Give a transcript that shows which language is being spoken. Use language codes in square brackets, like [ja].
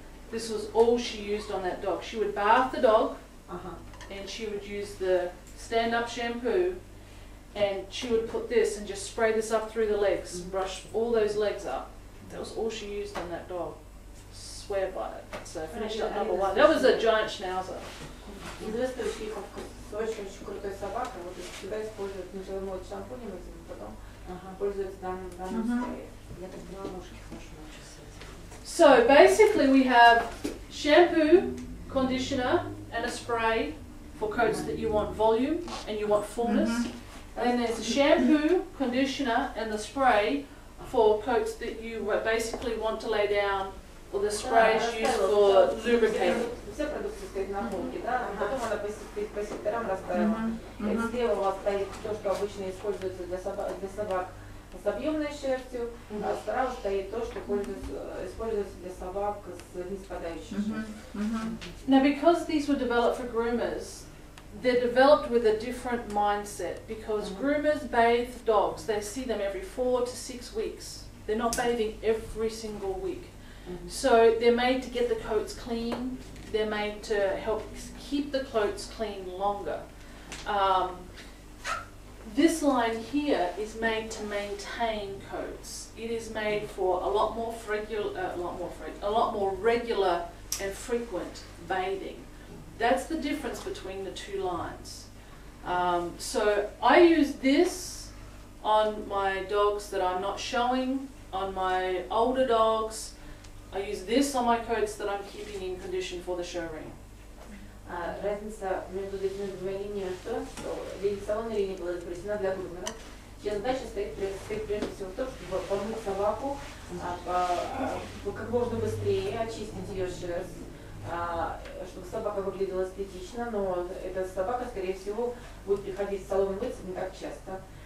[en] This was all she used on that dog. She would bath the dog, and she would use the stand-up shampoo, and she would put this and just spray this up through the legs, brush all those legs up. That was all she used on that dog. Swear by it. So finished up number 1. That was a giant schnauzer. [ru] Известный очень крутой собака, вот всегда используют сначала моют шампунем этим, потом пользуются данным спреем. Я так поняла, ножки хорошо научился. [en] So basically we have shampoo, conditioner and a spray for coats that you want volume and you want fullness. And then there's the shampoo, conditioner and the spray for coats that you basically want to lay down, or the spray is used for lubricating. [ru] Все продукты стоят на полке, да? Потом она по секторам расставила. Слева у вас стоит то, что обычно используется для собак с объемной шерстью, а справа стоит то, что используется для собак с ниспадающей шерстью. [en] Now because these were developed for groomers, they're developed with a different mindset, because groomers bathe dogs. They see them every 4 to 6 weeks. They're not bathing every single week. So they're made to get the coats clean. They're made to help keep the coats clean longer. This line here is made to maintain coats. It is made for a lot more regular and frequent bathing. That's the difference between the 2 lines. So I use this on my dogs that I'm not showing, on my older dogs. I use this on my coats that I'm keeping in condition for the show ring. [ru] Разница между этими двумя линиями в том, что салонная линия была изобретена для грумера. Чья задача стоит прежде всего в том, чтобы помыть собаку как можно быстрее, очистить ее шерсть, чтобы собака выглядела эстетично, но эта собака, скорее всего, будет приходить в салон мыться не так часто.